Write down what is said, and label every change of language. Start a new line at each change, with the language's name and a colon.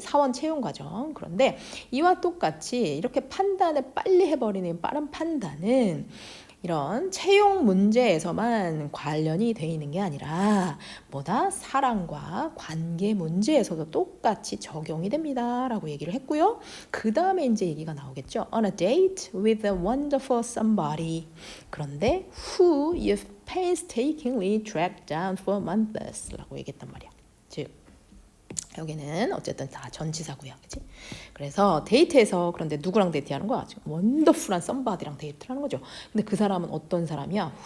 Korean: 사원 채용 과정. 그런데 이와 똑같이 이렇게 판단을 빨리 해버리는 빠른 판단은 이런 채용 문제에서만 관련이 돼 있는 게 아니라 뭐다? 사랑과 관계 문제에서도 똑같이 적용이 됩니다 라고 얘기를 했고요. 그 다음에 이제 얘기가 나오겠죠.
English: On a date with a wonderful somebody.
Korean: 그런데
English: who you've painstakingly tracked down for months
Korean: 라고 얘기했단 말이야. 즉 여기는 어쨌든 다 전치사고요. 그치? 그래서 데이트에서 그런데 누구랑 데이트하는 거야? 지금 원더풀한 썸바디랑 데이트를 하는 거죠. 근데 그 사람은 어떤 사람이야?